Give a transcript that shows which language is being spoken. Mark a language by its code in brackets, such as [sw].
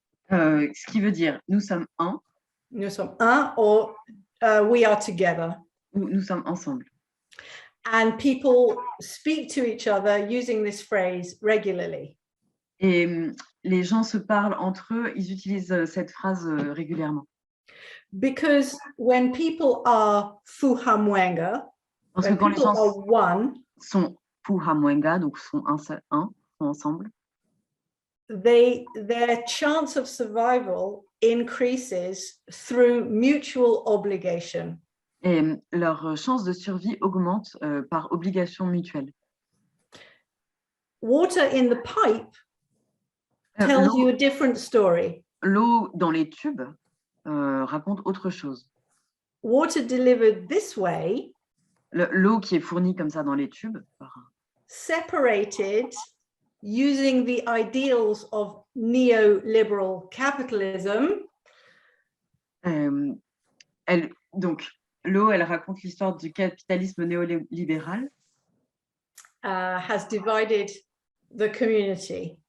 [fr] Ce qui veut dire nous sommes un. Nous sommes un, [en] or we are together. [fr] Ou nous sommes ensemble. [en] And people speak to each other using this phrase regularly. [fr] Et les gens se parlent entre eux, ils utilisent cette phrase régulièrement. [en] Because when people are fuhamwenga, [fr] parce que quand les gens [en] one, [fr] sont fuhamwenga, donc sont sont ensemble, [en] their chance of survival increases through mutual obligation. [fr] Et leur chance de survie augmente par obligation mutuelle. [en] Water in the pipe tells you a different story. [fr] L'eau dans les tubes raconte autre chose. [en] Water delivered this way, [fr] l'eau qui est fournie comme ça dans les tubes, [en] separated using the ideals of neoliberal capitalism. [fr] Donc, l'eau, elle raconte l'histoire du capitalisme néolibéral. [en] Has divided the community.